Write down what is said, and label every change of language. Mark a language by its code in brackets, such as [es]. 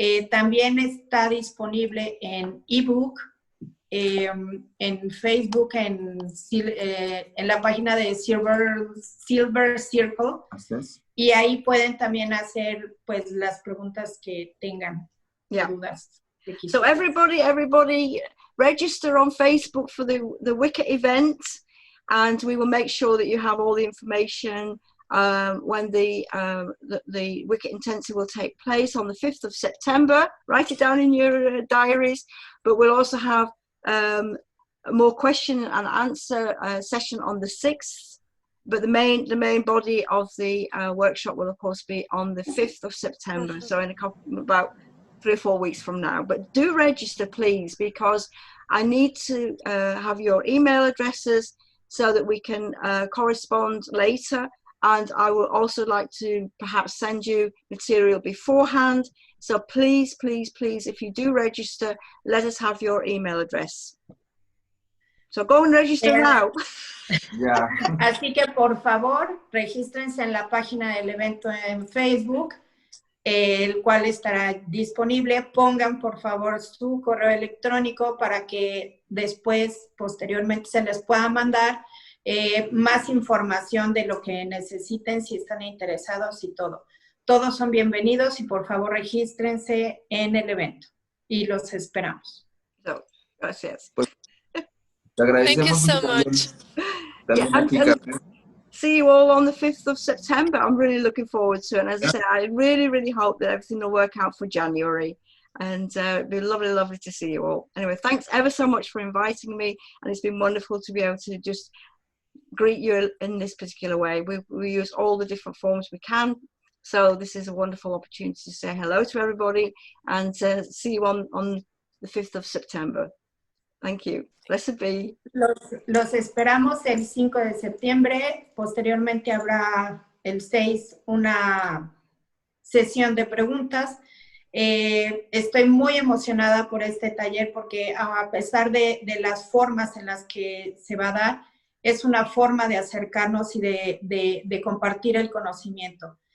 [es] También está disponible en ebook, en Facebook, en la página de Silver Circle. Así es. Y ahí pueden también hacer pues las preguntas que tengan, dudas. [en] So everybody register on Facebook for the Wicca event, and we will make sure that you have all the information when the Wicca Intensive will take place on the 5th of September. Write it down in your diaries. But we'll also have a more question and answer session on the 6th. But the main body of the workshop will, of course, be on the 5th of September. So in about 3 or 4 weeks from now. But do register, please, because I need to have your email addresses so that we can correspond later. And I will also like to perhaps send you material beforehand. So please, if you do register, let us have your email address. So go and register now. Yeah. [es] Así que por favor, regístrense en la página del evento en Facebook, el cual estará disponible. Pongan por favor su correo electrónico para que después, posteriormente, se les pueda mandar más información de lo que necesiten, si están interesados y todo. Todos son bienvenidos y por favor regístrense en el evento y los esperamos. So, gracias. Pues, te agradecemos [en] Thank you so much. And see you all on the 5th of September. I'm really looking forward to it. And as I said, I really hope that everything will work out for January. And it'd be lovely to see you all. Anyway, thanks ever so much for inviting me. And it's been wonderful to be able to just greet you in this particular way. We use all the different forms we can. So this is a wonderful opportunity to say hello to everybody and see you on the 5th of September. Thank you. Blessed be. [es] Los esperamos el 5 de septiembre. Posteriormente habrá el 6 una sesión de preguntas. Estoy muy emocionada por este taller porque a pesar de las formas en las que se va a dar, es una forma de acercarnos y de compartir el conocimiento.